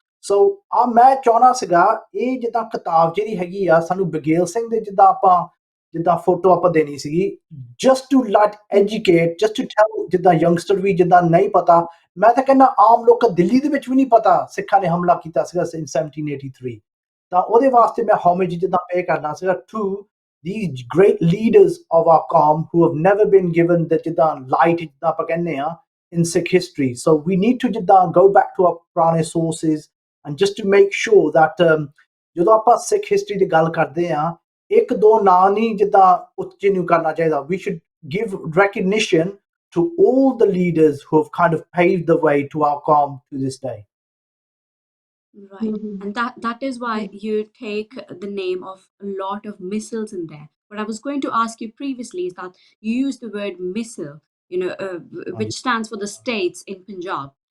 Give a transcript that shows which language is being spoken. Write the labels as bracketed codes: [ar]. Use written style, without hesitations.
[pa] ਸੋ ਮੈਂ ਚਾਹੁੰਦਾ ਸੀਗਾ ਇਹ ਜਿੱਦਾਂ ਕਿਤਾਬ ਜਿਹੜੀ ਹੈਗੀ ਆ, ਸਾਨੂੰ ਬਗੇਲ ਸਿੰਘ ਦੇ ਜਿੱਦਾਂ ਫੋਟੋ ਆਪਾਂ ਦੇਣੀ ਸੀਗੀ, [en] just to let educate, just to tell, [pa] ਜਿੱਦਾਂ ਯੰਗਸਟਰ ਵੀ ਜਿੱਦਾਂ ਨਹੀਂ ਪਤਾ। ਮੈਂ ਤਾਂ ਕਹਿੰਦਾ ਆਮ ਲੋਕ ਦਿੱਲੀ ਦੇ ਵਿੱਚ ਵੀ ਨਹੀਂ ਪਤਾ ਸਿੱਖਾਂ ਨੇ ਹਮਲਾ ਕੀਤਾ ਸੀਗਾ [en] in 1783। [pa] ਤਾਂ ਉਹਦੇ ਵਾਸਤੇ ਮੈਂ [en] homage ਜਿੱਦਾਂ pay ਕਰਨਾ ਸੀਗਾ to these great leaders of our qawm who have never been given the ਜਿੱਦਾਂ light [pa] ਜਿੱਦਾਂ ਆਪਾਂ ਕਹਿੰਦੇ ਆ [en] in Sikh history. So we need to [pa] ਜਿੱਦਾਂ [en] go back to our [pa] ਪੁਰਾਣੇ [en] sources and just to make sure that [pa] ਜਦੋਂ ਆਪਾਂ ਸਿੱਖ history ਦੀ ਗੱਲ ਕਰਦੇ ਆ, ਇੱਕ ਦੋ ਨਾਂ ਨਹੀਂ ਜਿੱਦਾਂ ਉੱਚੇ ਨੂੰ ਕਰਨਾ ਚਾਹੀਦਾ। [en] We should give recognition to all the leaders who have kind of paved the way to our qawm to this day. Right. And that is why you take the name of a lot of missiles in there. What I was going to ask you previously is that you use the word missile, which stands for the states in Punjab.